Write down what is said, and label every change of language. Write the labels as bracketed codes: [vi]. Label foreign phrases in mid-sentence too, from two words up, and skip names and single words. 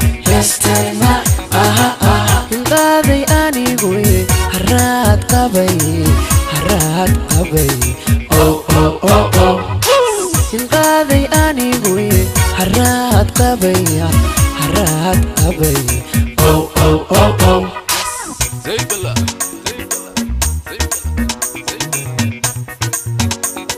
[so] Heesteenna, aha, aha, hindaaday anigu yi. Harraad qabay, harraad qabay. Oh, oh, oh, oh. Hindaaday anigu yi. Harraad qabay, harraad qabay. Oh, oh, oh, oh. [ar] زي الفل. زي الفل. زي الفل. زي الفل.